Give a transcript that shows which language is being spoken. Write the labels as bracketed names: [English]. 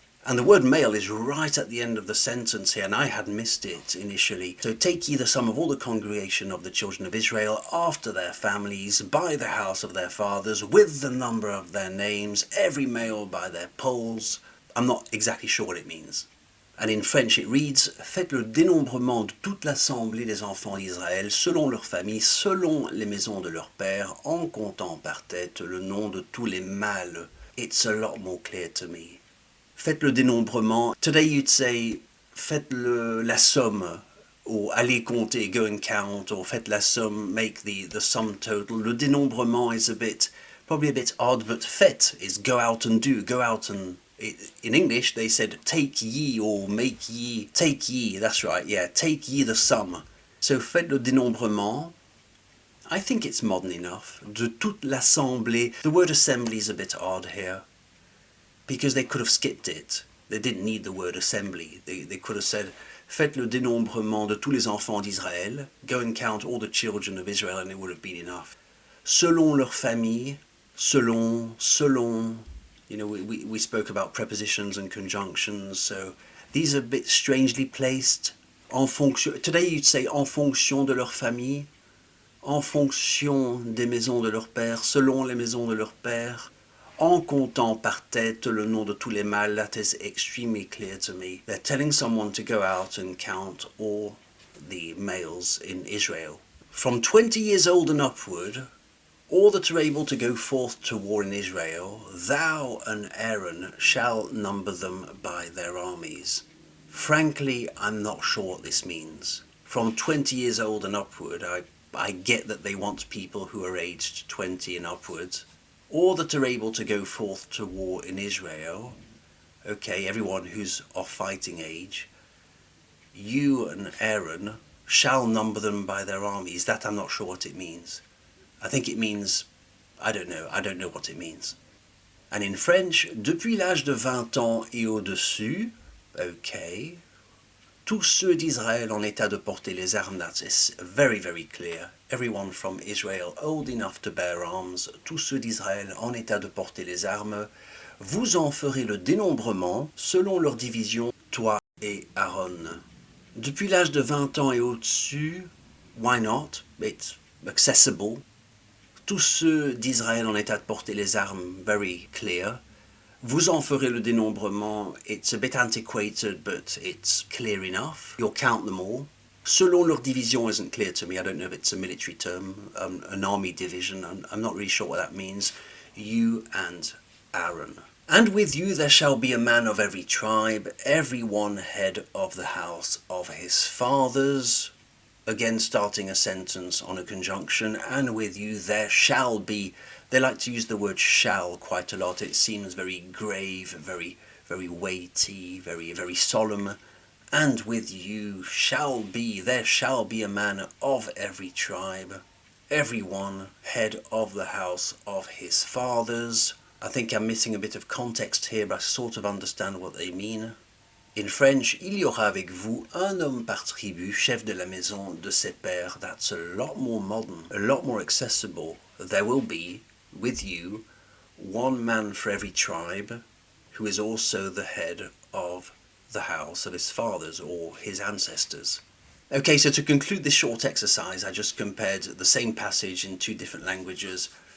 [English] And the word male is right at the end of the sentence here, and I had missed it initially. So take ye the sum of all the congregation of the children of Israel, after their families, by the house of their fathers, with the number of their names, every male by their polls. I'm not exactly sure what it means. And in French it reads, [French] faites le dénombrement de toute l'assemblée des enfants d'Israël selon leurs familles, selon les maisons de leurs pères, en comptant par tête le nom de tous les mâles. [English] It's a lot more clear to me. [French] Faites le dénombrement. [English] Today you'd say, [French] faites la somme, [English] or [French] allez compter, [English] go and count, or faites la somme, make the sum total. Le dénombrement is probably a bit odd, but faites is go out and do, go out and... In English, they said, take ye or make ye. Take ye, that's right, yeah. Take ye the sum. [French] So, faites le dénombrement. [English] I think it's modern enough. [French] De toute l'assemblée. [English] The word assembly is a bit odd here. Because they could have skipped it. They didn't need the word assembly. They could have said, [French] faites le dénombrement de tous les enfants d'Israël. [English] Go and count all the children of Israel, and it would have been enough. [French] Selon leur famille. Selon. [English] You know, we spoke about prepositions and conjunctions, so these are a bit strangely placed. [French] En fonction, [English] today you'd say [French] en fonction de leur famille, en fonction des maisons de leur père, selon les maisons de leur père, en comptant par tête le nom de tous les mâles. [English] That is extremely clear to me. They're telling someone to go out and count all the males in Israel. From 20 years old and upward, all that are able to go forth to war in Israel, thou and Aaron shall number them by their armies. Frankly, I'm not sure what this means. From 20 years old and upward, I get that they want people who are aged 20 and upwards. All that are able to go forth to war in Israel, okay, everyone who's of fighting age, you and Aaron shall number them by their armies. That I'm not sure what it means. I think it means, I don't know what it means. And in French, [French] depuis l'âge de 20 ans et au-dessus, okay, tous ceux d'Israël en état de porter les armes, [English] that's very, very clear. Everyone from Israel old enough to bear arms, [French] tous ceux d'Israël en état de porter les armes, vous en ferez le dénombrement selon leur division, toi et Aaron. Depuis l'âge de 20 ans et au-dessus, [English] why not? It's accessible. [French] Tous ceux d'Israël en état de porter les armes, [English] very clear. [French] Vous en ferez le dénombrement. [English] It's a bit antiquated, but it's clear enough. You'll count them all. [French] Selon leur division [English] isn't clear to me. I don't know if it's a military term, an army division. I'm not really sure what that means. You and Aaron. And with you there shall be a man of every tribe, every one head of the house of his fathers. Again, starting a sentence on a conjunction, and with you there shall be. They like to use the word shall quite a lot. It seems very grave, very, very weighty, very, very solemn. And with you there shall be a man of every tribe, every one head of the house of his fathers. I think I'm missing a bit of context here, but I sort of understand what they mean. In French, [French] il y aura avec vous un homme par tribu, chef de la maison de ses pères. [English] That's a lot more modern, a lot more accessible. There will be, with you, one man for every tribe, who is also the head of the house of his fathers or his ancestors. Okay, so to conclude this short exercise, I just compared the same passage in two different languages.